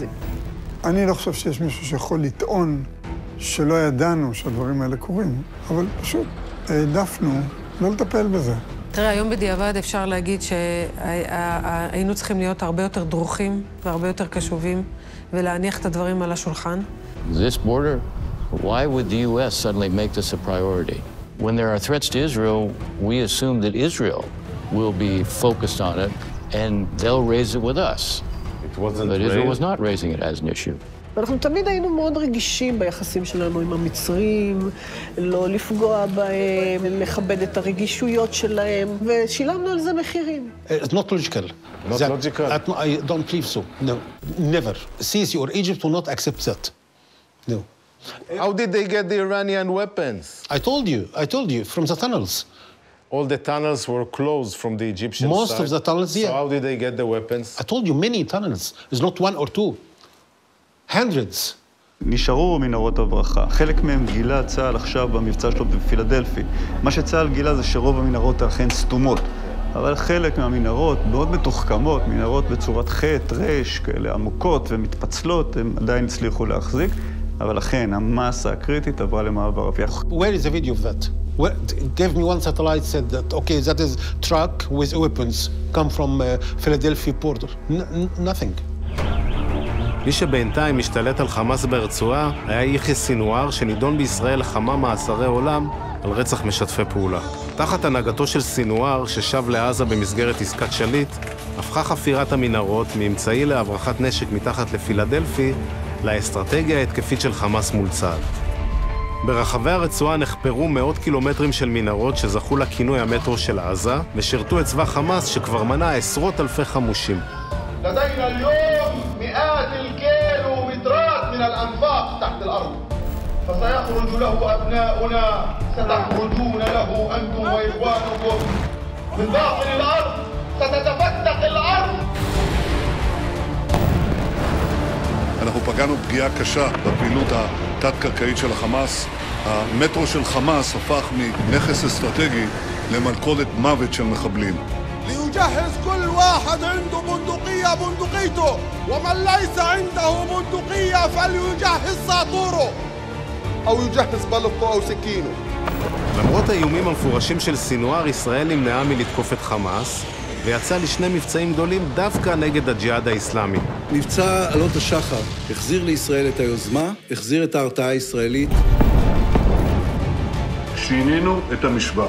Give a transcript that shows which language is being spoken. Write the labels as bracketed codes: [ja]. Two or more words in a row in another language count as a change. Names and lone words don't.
[he] אני לא חושב שיש מישהו שיכול לטעון שלא ידענו שהדברים האלה קורים, אבל פשוט העדפנו לא לטפל בזה. תראה, היום בדיעבד אפשר להגיד שהיינו צריכים להיות הרבה יותר דרוכים והרבה יותר קשובים ולהניח את הדברים על השולחן. [en] This border, why would the U.S. suddenly make this a priority? When there are threats to Israel, we assume that Israel will be focused on it and they'll raise it with us. But Israel was not raising it as an issue. [he] אנחנו תמיד היינו מאוד רגישים ביחסים שלנו עם המצרים, לא לפגוע בהם, לכבד את הרגישויות שלהם, ושילמנו על זה מחירים. [en] It's not logical. Not logical. I don't believe so. No, never. Sisi or Egypt will not accept that. No. How did they get the Iranian weapons? I told you, from the tunnels. All the tunnels were closed from the Egyptian side. Most of the tunnels, yeah. So how did they get the weapons? I told you, many tunnels. It's not one or two. Hundreds. [he] נשארו מנהרות הברחה. חלק מהם גילה צה"ל עכשיו במבצע שלו בפילדלפי. מה שצה"ל גילה זה שרוב המנהרות אכן סתומות. אבל חלק מהמנהרות מאוד מתוחכמות, מנהרות בצורת חטא, רש, כאלה עמוקות ומתפצלות, הם עדיין הצליחו להחזיק. אבל אכן, המסה הקריטית עברה למעבר רפיח. [en] Where is the video of that? Give me one satellite said that, okay, that is truck with weapons come from Philadelphia port. Nothing. [he] מי שבינתיים משתלט על חמאס ברצועה היה יחיא סינואר שנידון בישראל לכמה מאסרי עולם על רצח משתפי פעולה. תחת הנהגתו של סינואר ששב לעזה במסגרת עסקת שליט, הפכה חפירת המנהרות מאמצעי להברחת נשק מתחת לפילדלפי לאסטרטגיה ההתקפית של חמאס מול צה"ל. ברחבי הרצועה נחפרו מאות קילומטרים של מנהרות שזכו לכינוי המטרו של עזה ושירתו את צבא חמאס שכבר מנה עשרות אלפי חמושים. [ar] لدينا اليوم مئات الكيلومترات من الأنفاق تحت الأرض فسيخرج له أبناؤنا ستخرجون له أنتم وإخوانكم من باطن الأرض ستتفتح الأرض. [he] אנחנו פגענו פגיעה קשה בפעילות התת-קרקעית של החמאס. המטרו של חמאס הפך מנכס אסטרטגי למלכודת מוות של מחבלים. [ar] ليجهز كل واحد عنده بندقية بندقيته ومن ليس عنده بندقية فليجهز ساطوره أو يجهز بلطه أو سكينه. [he] למרות האיומים המפורשים של סינואר, ישראל נמנעה מלתקוף את חמאס ויצא לשני מבצעים גדולים דווקא נגד הג'יהאד האסלאמי. מבצע עלות השחר החזיר לישראל את היוזמה, החזיר את ההרתעה הישראלית. שינינו את המשוואה.